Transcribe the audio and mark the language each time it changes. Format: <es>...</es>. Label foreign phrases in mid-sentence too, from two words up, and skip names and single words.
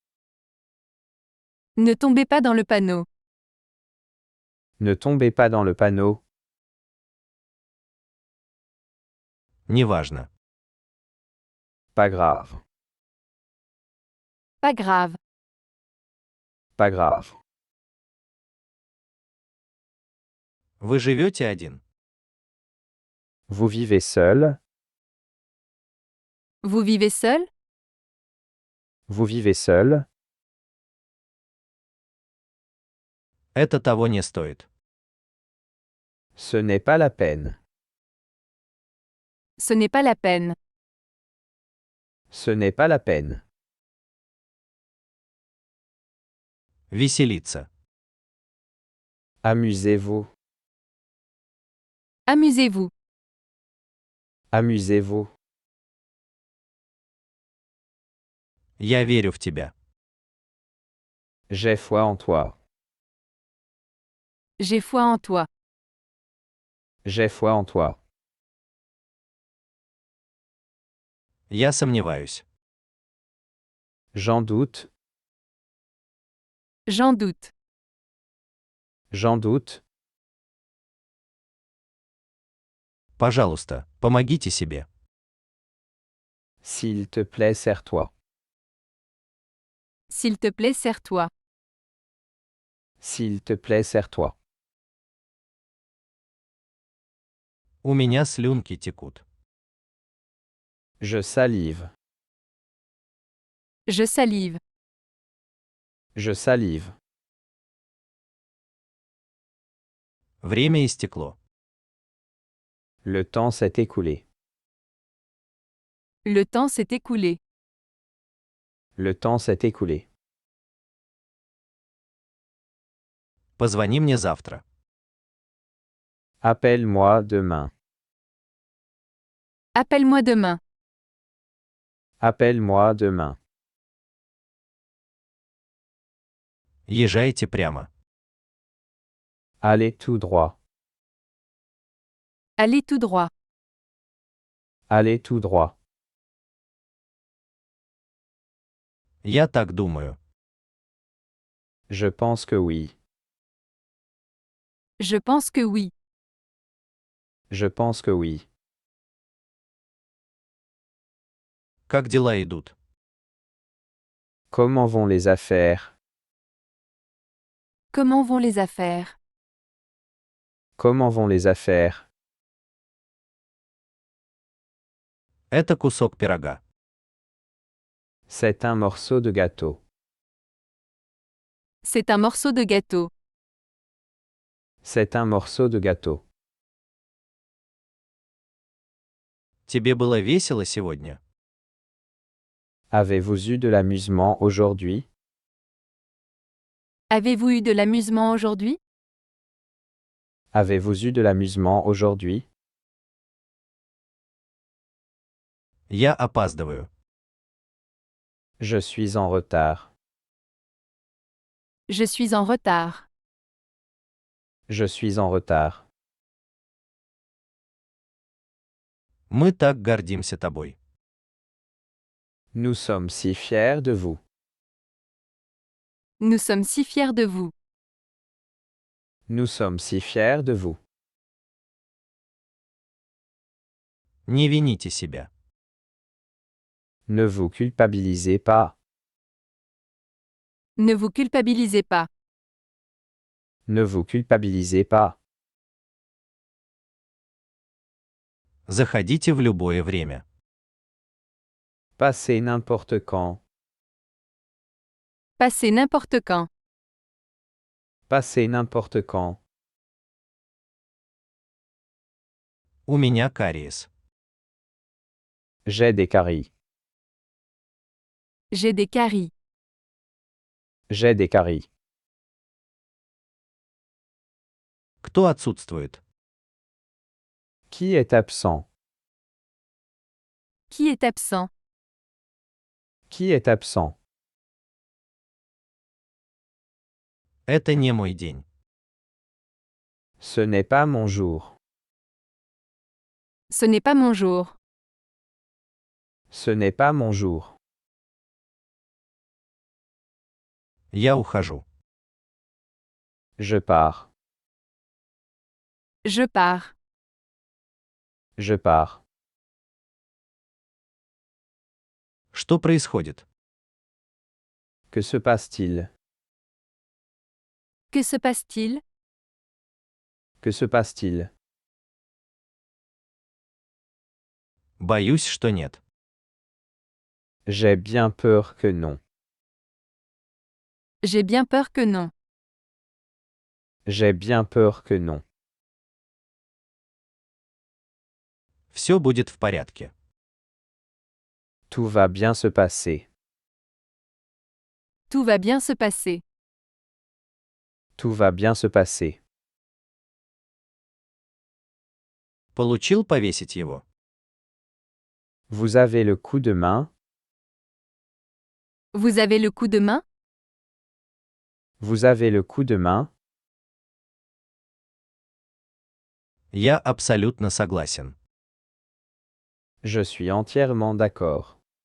<fr>Ne tombez pas dans le panneau. Ne tombez pas dans le panneau.</fr> <ru>Неважно.</ru> <fr>Pas grave. Pas grave. Pas grave.</fr> <ru>Вы живете один.</ru> <fr>Vous vivez seul. Vous vivez seul? Vous vivez seul.</fr> <ru>Это того не стоит.</ru> <fr>Ce n'est pas la peine. Ce n'est pas la peine. Ce n'est pas la peine.</fr> <ru>Веселиться.</ru> <fr>Amusez-vous. Amusez-vous. Amusez-vous.</fr> <ru>Я верю в тебя.</ru> <fr>J'ai foi en toi. J'ai foi en toi. J'ai foi en toi.</fr> <ru>Я сомневаюсь.</ru> <fr>J'en doute. J'en doute. J'en doute.</fr> <ru>Пожалуйста, помогите себе.</ru> <fr>S'il te plaît, serre-toi. S'il te plaît, serre-toi. S'il te plaît, serre-toi.</fr> <ru>У меня слюнки текут.</ru> <fr>Je salive. Je salive. Je salive.</fr> <ru>Время истекло.</ru> <fr>Le temps s'est écoulé. Le temps s'est écoulé. Le temps s'est écoulé.</fr> <ru>Позвони мне завтра.</ru> <fr>Appelle-moi demain. Appelle-moi demain. Appelle-moi demain.</fr> <ru>Езжайте прямо.</ru> <fr>Allez tout droit. Allez tout droit. Allez tout droit.</fr> <ru>Я так думаю.</ru> <fr>Je pense que oui. Je pense que oui. Je pense que oui.</fr> <ru>Как дела идут?</ru> <fr>Comment vont les affaires? Comment vont les affaires? Comment vont les affaires?</fr> <ru>Это кусок пирога.</ru> <fr>C'est un morceau de gâteau. C'est un morceau de gâteau. C'est un morceau de gâteau.</fr> <ru>Тебе было весело сегодня?</ru> <fr>Avez-vous eu de l'amusement aujourd'hui? Avez-vous eu de l'amusement aujourd'hui? Avez-vous eu de l'amusement aujourd'hui?</fr> <ru>Я опаздываю.</ru> <fr>Je suis en retard. Je suis en retard. Je suis en retard.</fr> <ru>Мы так гордимся тобой.</ru> <fr>Nous sommes si fiers de vous. Nous sommes si fiers de vous. Nous sommes si fiers de vous.</fr> <ru>Не вините себя.</ru> <fr>Ne vous culpabilisez pas. Ne vous culpabilisez pas. Ne vous culpabilisez pas.</fr> <ru>Заходите в любое время.</ru> <fr>Passez n'importe quand. Passez n'importe quand. Passez n'importe quand.</fr> <ru>У меня кариес.</ru> <fr>J'ai des caries. J'ai des caries. J'ai des caries.</fr> <ru>Кто отсутствует?</ru> <fr>Qui est absent? Qui est absent? Qui est absent?</fr> <ru>Это не мой день.</ru> <fr>Ce n'est pas mon jour. Ce n'est pas mon jour. Ce n'est pas mon jour.</fr> <ru>Я ухожу.</ru> <fr>Je pars. Je pars. Je pars.</fr> <ru>Что происходит?</ru> <fr>Que se passe-t-il? Que se passe-t-il? Que se passe-t-il?</fr> <ru>Боюсь, что нет.</ru> <fr>J'ai bien peur que non. J'ai bien peur que non. J'ai bien peur que non.</fr> <ru>Все будет в порядке.</ru> <fr>Tout va bien se passer. Tout va bien se passer. Tout va bien se passer.</fr> <ru>Получил повесить его?</ru> <fr>Vous avez le coup de main? Vous avez le coup de main? Vous avez le coup de main?</fr> <ru>Я абсолютно согласен.</ru> <fr>Je suis entièrement d'accord.</fr>